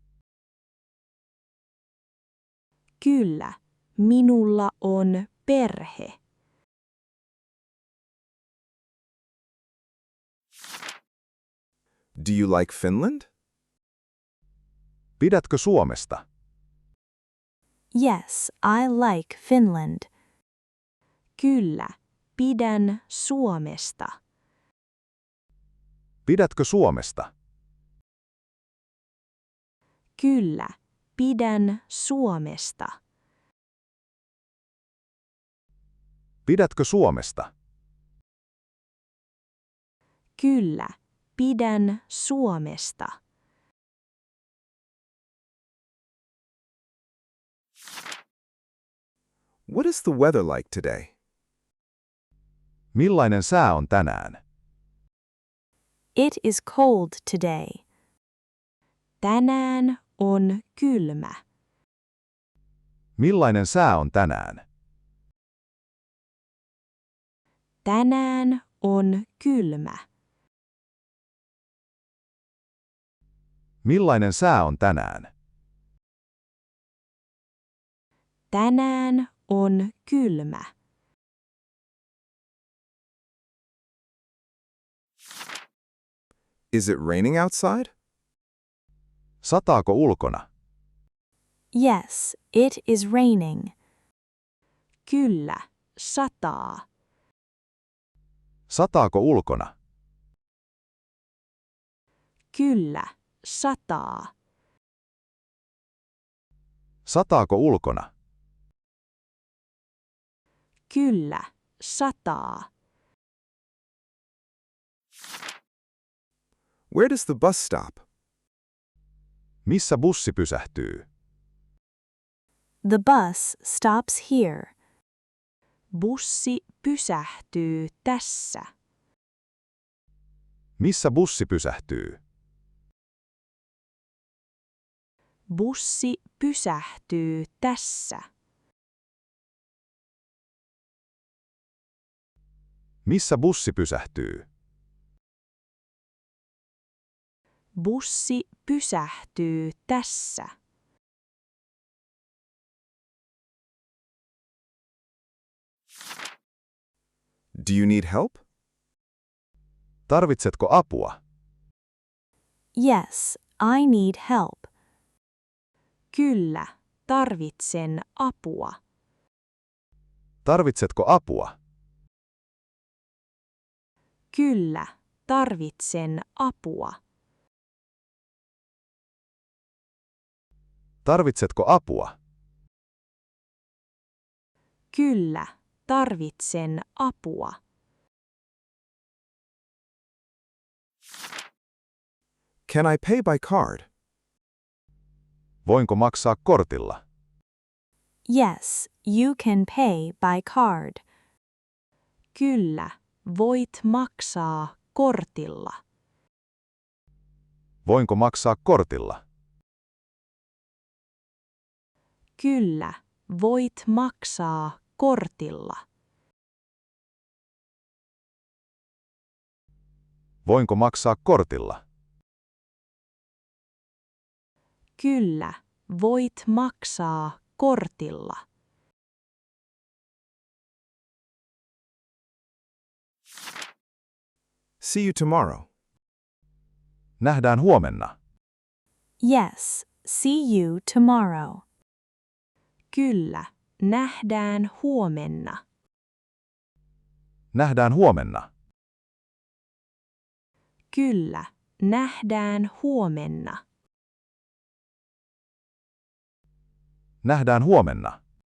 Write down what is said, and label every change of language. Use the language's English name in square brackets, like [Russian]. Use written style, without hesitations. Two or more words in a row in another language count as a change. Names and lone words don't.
[Finnish] Kyllä, minulla on perhe. [English] Do you like Finland? [Finnish] Pidätkö Suomesta? [English] Yes, I like Finland. [Finnish] Kyllä, pidän Suomesta. Pidätkö Suomesta? Kyllä, pidän Suomesta. Pidätkö Suomesta? Kyllä, pidän Suomesta. [English] What is the weather like today? [Finnish] Millainen sää on tänään? [English] It is cold today. [Finnish] Tänään on kylmä. Millainen sää on tänään? Tänään on kylmä. Millainen sää on tänään? Tänään on kylmä. [English] Is it raining outside? [Finnish] Sataako ulkona? [English] Yes, it is raining. [Finnish] Kyllä, sataa. Sataako ulkona? Kyllä, sataa. Sataako ulkona? Kyllä, sataa. [English] Where does the bus stop? [Finnish] Missä bussi pysähtyy? [English] The bus stops here. [Finnish] Bussi pysähtyy tässä. Missä bussi pysähtyy? Bussi pysähtyy tässä. Missä bussi pysähtyy? Bussi pysähtyy tässä. [English] Do you need help? [Finnish] Tarvitsetko apua? [English] Yes, I need help. [Finnish] Kyllä, tarvitsen apua. Tarvitsetko apua? Kyllä, tarvitsen apua. Tarvitsetko apua? Kyllä, tarvitsen apua. [English] Can I pay by card? [Finnish] Voinko maksaa kortilla? [English] Yes, you can pay by card. [Finnish] Kyllä, voit maksaa kortilla. Voinko maksaa kortilla? Kyllä, voit maksaa kortilla. Voinko maksaa kortilla? Kyllä, voit maksaa kortilla. [English] See you tomorrow. [Finnish] Nähdään huomenna. [English] Yes, see you tomorrow. [Finnish] Kyllä, nähdään huomenna. Nähdään huomenna. Kyllä, nähdään huomenna. Nähdään huomenna.